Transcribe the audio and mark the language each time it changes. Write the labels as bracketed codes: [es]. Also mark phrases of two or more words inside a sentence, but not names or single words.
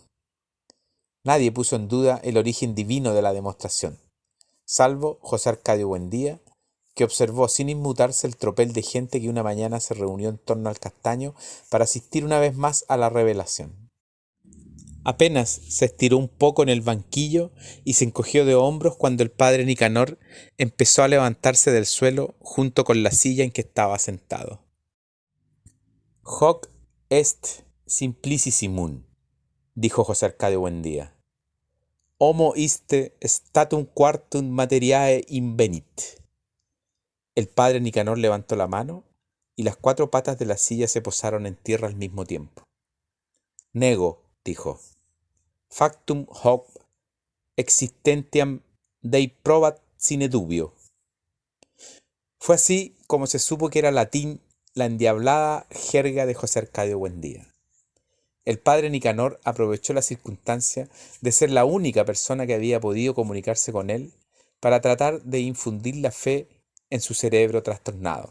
[es] Nadie puso en duda el origen divino de la demostración, salvo José Arcadio Buendía, que observó sin inmutarse el tropel de gente que una mañana se reunió en torno al castaño para asistir una vez más a la revelación. Apenas se estiró un poco en el banquillo y se encogió de hombros cuando el padre Nicanor empezó a levantarse del suelo junto con la silla en que estaba sentado. [la] Hoc est simplicissimun, [es] dijo José Arcadio Buendía. [la] Homo iste statum quartum materiae invenit. [es] El padre Nicanor levantó la mano y las 4 patas de la silla se posaron en tierra al mismo tiempo. Nego, dijo. [la] Factum hoc existentiam Dei probat sine dubio. [es] Fue así como se supo que era latín la endiablada jerga de José Arcadio Buendía. El padre Nicanor aprovechó la circunstancia de ser la única persona que había podido comunicarse con él para tratar de infundir la fe en su cerebro trastornado.